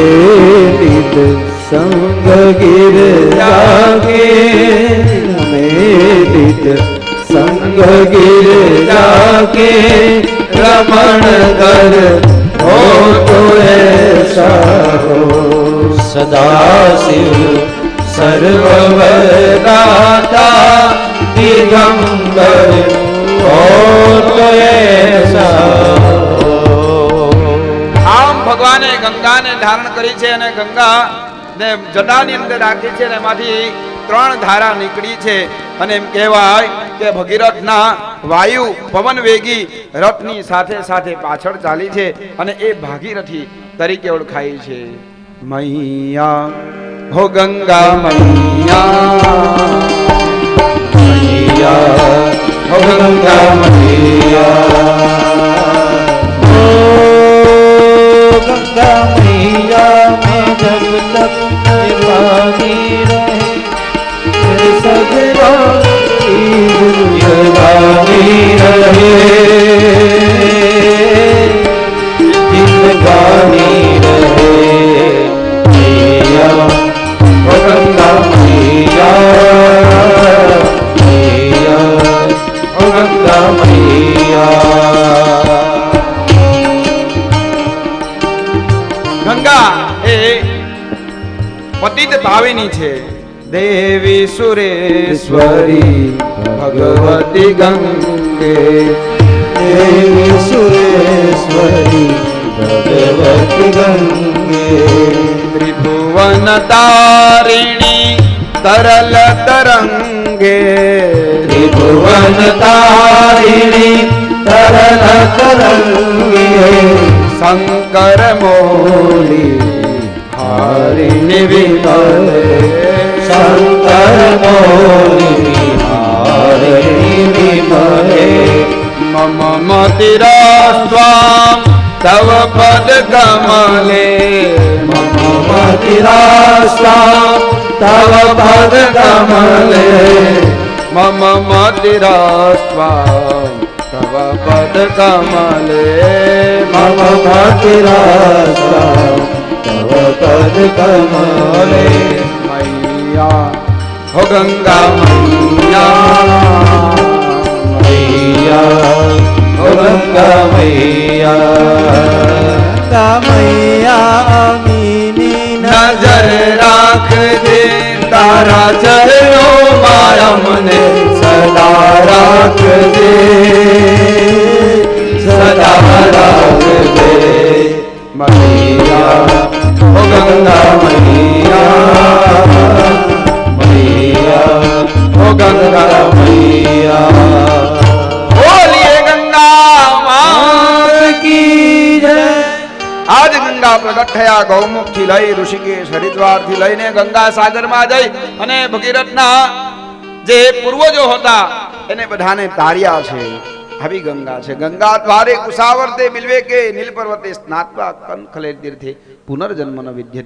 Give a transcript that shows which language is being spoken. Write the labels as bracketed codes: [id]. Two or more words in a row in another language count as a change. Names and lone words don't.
[hi] नित संग गिर जागे, रमे नित संग गिर जाके रमण कर हो तो ऐसा हो. सदा शिव सर्वदाता दिगंबर हो तो ऐसा हो. [gu] આમ ભગવાને ગંગાને ધારણ કરી છે અને ગંગા ને જટાની અંદર રાખી છે અને એમાંથી 3 ધારા નીકળી છે. અને એમ કહેવાય કે ભગીરથના વાયુ પવન વેગી રથની સાથે સાથે પાછળ ચાલી છે અને એ ભાગીરથી તરીકે ઓળખાય છે. [hi] मैया हो गंगा मैया मैया गंगा मैया गंगा मैया मैं जब तक पानी रहे सजरा जिंदगानी रहे जिंदगानी रहे मैया गंगा मैया मैया गंगा मैया [gu] ગંગા એ પતિત ભાવિની છે. [sa] દેવી સુરેશ્વરી ભગવતી ગંગે देवी सुरेश्वरी भगवती गंगे ત્રિભુવન તારિણી તરલ તરંગે त्रिभुवन तारिणी तरल तरंगे શંકર મોલી હારિણી વિમલે शंकर मोहिनी हारिणी विमले મમ મતિરા સ્વામ તવ પદ કમલે मम मतिरास्ता तव पद कमले મમ મતિરા સ્વામ તવ પદ કમલે मम मतिरास्ता तव पद कमले [hi] मैया हो गंगा मैया मैया ओ गंगा मैया गंगा मैया अमीनी [gu] નજર રાખજે તારા ચરણો મારા મને સદા રાખજે સદા રાખજે [hi] मैया ओ गंगा मैया मैया ओ गंगा मैया [gu] બોલીએ ગંગા માત [hi] की जय [gu] આજ ગંગા પ્રગટ થયા ગૌમુખ થી લઈ ઋષિકેશ હરિદ્વાર થી લઈને ગંગા સાગર માં જઈ અને ભગીરથના જે પૂર્વજો હતા એને બધાને તાર્યા છે. આવી ગંગા છે. [sa] ગંગા દ્વારે કુશાવર્તે બિલ્વે કે નીલ પર્વતે સ્નાત્વા કંખલે તીર્થે પુનર્જન્મ ન વિદ્યતે.